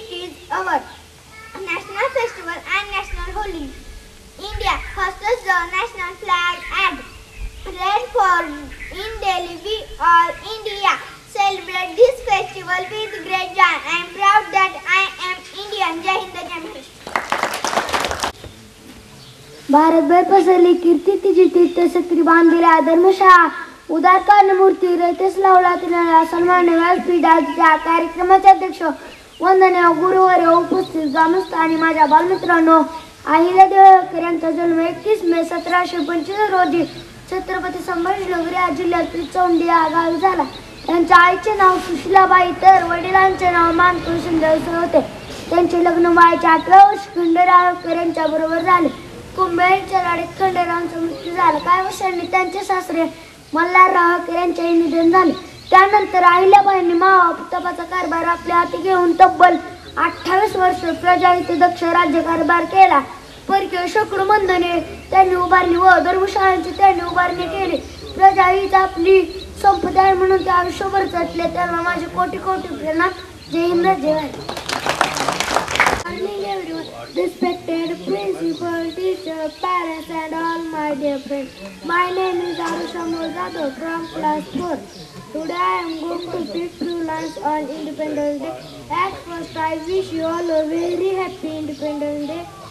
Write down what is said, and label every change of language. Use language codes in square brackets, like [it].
[en] It is our national festival and national holiday. India hosts the national flag and Red for in Delhi, we all India celebrate this festival with great joy. I am proud that I am Indian. [mr] Jai Hind, Jai Maharashtra. भारतभर पसरली कीर्ती तिची तीर्थक्षेत्री बांधलेल्या धर्मशाळा उदार कारणमूर्ती रयतेस लावला तिला सन्मान व्यासपीठाच्या कार्यक्रमाचे अध्यक्ष वंदनीय गुरुवर्य उपस्थित ग्रामस्थ आणि माझ्या बालमित्रांनो, अहिल्यादेवी होळकर यांचा जन्म 21 मे 1725 रोजी छत्रपती संभाजीनगर या जिल्ह्यातील चौंडी या गावी झाला. त्यांच्या आईचे नाव सुशीलाबाई तर वडिलांचे नाव मानकर शिंदे असे होते. त्यांचे लग्न वयाच्या 8व्या वर्षी खंडेराव होळकर यांच्या बरोबर झाले. कुंभेच्या लढाईत खंडेरावांचा मृत्यू झाला. काही वर्षांनी त्यांचे सासरे मल्हारराव होळकर यांचेही निधन झाले. त्यानंतर अहिल्याबाईंनी महाप्रतापाचा कारभार आपल्या हाती घेऊन तब्बल 28 वर्ष प्रजाहित दक्ष राज्यकारभार केला. परकीय शेकडो बंधने त्यांनी उभारली व धर्मशाळांची त्यांनी उभारणी केली. प्रजा हीच आपली संपदा आहे म्हणून ते आयुष्यभर जगले. त्यांना माझे कोटी कोटी प्रणाम. जय हिंद, जय Bharat. [en] Morning everyone, respected principal, teacher, parents and all my dear friends. My name is Arusha Mozato from class 4. Today I am going to speak few lines on Independence Day. At first I wish you all a very happy Independence Day.